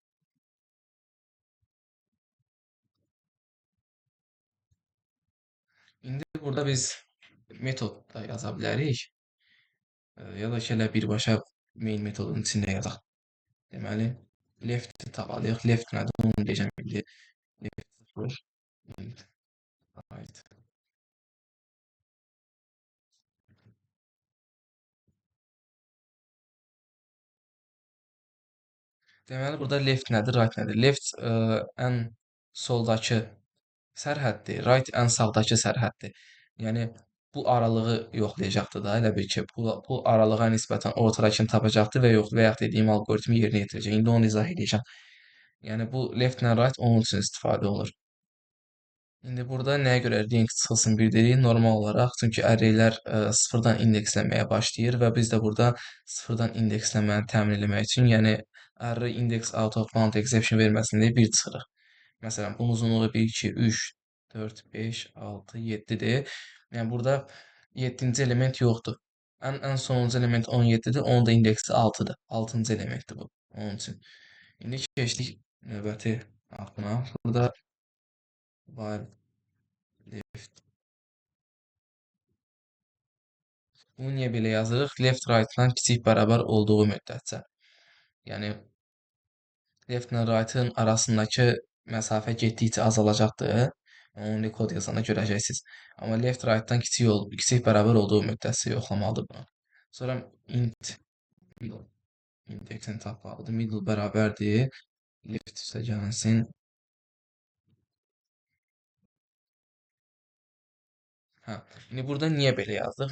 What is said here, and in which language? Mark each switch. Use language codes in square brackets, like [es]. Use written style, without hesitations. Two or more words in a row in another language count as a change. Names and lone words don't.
[az] İndi burada biz metod da yaza bilərik. Ya da ki, elə birbaşa main metodun içində yazaq. Deməli, left tapalıyıq. Left nədir? Onu deyəcəm indi. [en] Left 0, right. [az] Deməli, burada left nədir, right nədir? Left ən soldakı sərhəddir, right ən sağdakı sərhəddir. Yəni, bu aralığı yoxlayacaqdır da, elə bil ki, bu aralığa nisbətən ortadakını tapacaqdır və yaxud dediyim algoritmi yerinə yetirəcək. İndi onu izah edəcəm. Yəni, bu left ilə right onun üçün istifadə olunur. İndi burada nəyə görə ring çıxılsın bildiririk? Normal olaraq, çünki arraylər sıfırdan indeksləməyə başlayır və biz də burada sıfırdan indeksləməni təmin etmək üçün, yəni [en] array index out of bound exception [az] verməsin deyə 1 çıxırıq. Məsələn, bunun uzunluğu 1, 2, 3, 4, 5, 6, 7-dir. Yəni burada 7-ci element yoxdur. Ən sonuncu element 17-dir, onun da indeksi 6-dır. 6-cı elementdir bu. Onun üçün. İndi keçdik növbəti axına. Burada [en] while left. [az] Bunu niyə belə yazırıq? Left right-dan kiçik bərabər olduğu müddətcə. Yəni left ilə right-ın arasındakı məsafə getdikcə azalacaqdır. Onu kod yazanda görəcəksiniz. Amma left right-dan kiçik bərabər olduğu müddətcə yoxlamalıdır bunu. Sonra [en] int middle [az] indeksini tapmalıdır. Middle bərabərdir. Left üstə gəlsin. Hə, indi burada niyə belə yazdıq?